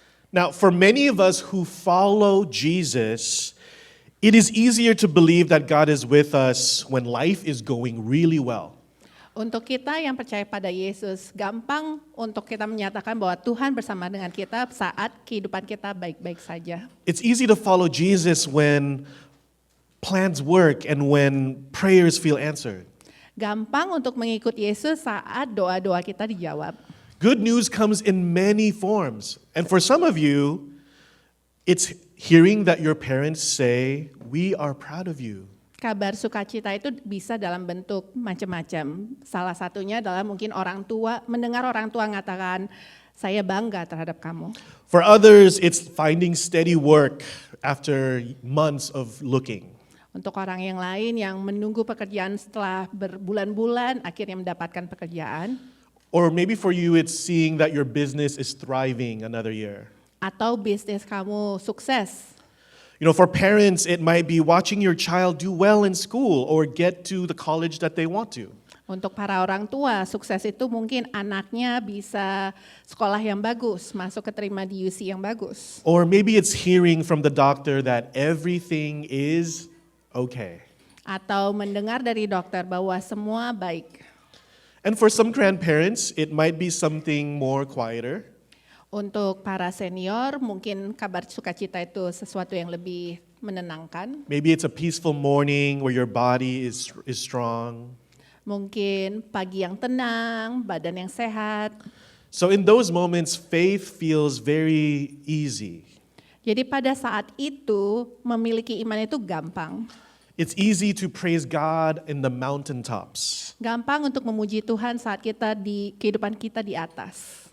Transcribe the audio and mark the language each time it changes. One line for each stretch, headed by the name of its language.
English: Now, for many of us who follow Jesus, it is easier to believe that God is with us when life is going really well.
Indonesian: Untuk kita yang percaya pada Yesus, gampang untuk kita menyatakan bahwa Tuhan bersama dengan kita saat kehidupan kita baik-baik saja.
English: It's easy to follow Jesus when plans work and when prayers feel answered.
Indonesian: Gampang untuk mengikut Yesus saat doa-doa kita dijawab.
English: Good news comes in many forms. And for some of you, it's hearing that your parents say, "We are proud of you."
Indonesian: Kabar sukacita itu bisa dalam bentuk macam-macam. Salah satunya adalah mungkin orang tua, mendengar orang tua mengatakan, "Saya bangga terhadap kamu."
English: For others, it's finding steady work after months of looking.
Indonesian: Untuk orang yang lain yang menunggu pekerjaan setelah berbulan-bulan akhirnya mendapatkan pekerjaan.
English: Or maybe for you, it's seeing that your business is thriving another year.
Indonesian: Atau bisnis kamu sukses.
English: You know, for parents, it might be watching your child do well in school or get to the college that they want to.
Indonesian: Untuk para orang tua, sukses itu mungkin anaknya bisa sekolah yang bagus, masuk keterima di UC yang bagus.
English: Or maybe it's hearing from the doctor that everything is okay.
Indonesian: Atau mendengar dari dokter bahwa semua baik.
English: And for some grandparents, it might be something more quieter.
Indonesian: Untuk para senior, mungkin kabar sukacita itu sesuatu yang lebih menenangkan.
English: Maybe it's a peaceful morning where your body is strong.
Indonesian: Mungkin pagi yang tenang, badan yang sehat.
English: So in those moments, faith feels very easy.
Indonesian: Jadi pada saat itu, memiliki iman itu gampang.
English: It's easy to praise God in the mountaintops.
Indonesian: Gampang untuk memuji Tuhan saat kita di kehidupan kita di atas.